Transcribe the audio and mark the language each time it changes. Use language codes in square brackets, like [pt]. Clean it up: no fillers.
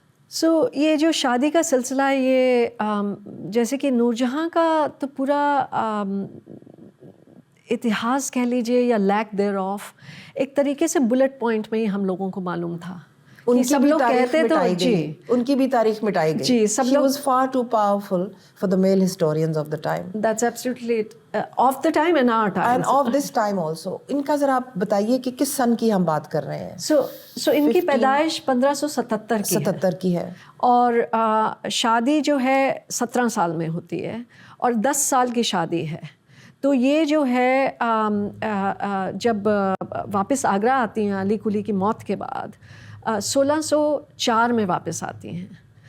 [hi] सो ये जो शादी का सिलसिला है ये जैसे कि नूरजहाँ का तो पूरा इतिहास कह लीजिए या लैक देयर ऑफ एक तरीके से बुलेट पॉइंट में ही हम लोगों को मालूम था. उनकी सब लोग कहते तो जी, उनकी भी तारीख मिटाई गई. जी, सब लोग. [en] She was far too powerful for the male historians of the time. That's absolutely of the time and our time. And of this time also. [hi] इनका ज़रा आप बताइए कि किस सन की हम बात कर रहे हैं. So इनकी पैदाइश 1577 की है. और शादी जो है 17 साल में होती है और 10 साल की शादी है. तो ये जो है जब वापस आगरा आती हैं अली कुली की मौत के बाद 1604 में वापस आती हैं.